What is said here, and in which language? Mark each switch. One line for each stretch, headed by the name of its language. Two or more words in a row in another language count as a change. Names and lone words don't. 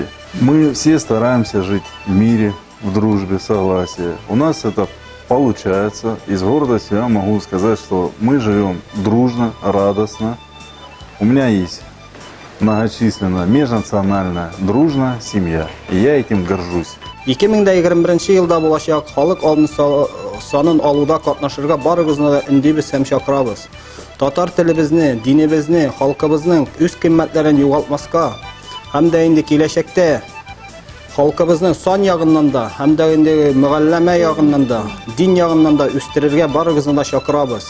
Russian: Мы все стараемся жить в мире, в дружбе, в согласии. У нас это получается. Из гордости я могу сказать, что мы живем дружно, радостно. У меня есть многочисленная, межнациональная, дружная семья. И я этим горжусь.
Tatar: 2021 елда булачак халык алдын санын алуда катнашырга барыгызны индибез һәм чакырабыз. Татар телебезне, динебезне, халкыбызның үз кыйммәтләрен югалтмаска һәм дә инде киләчәктә халкыбызның сан ягыннан да һәм дә инде мөгалләмә ягыннан да, дин ягыннан да үстерергә барыгызны да чакырабыз.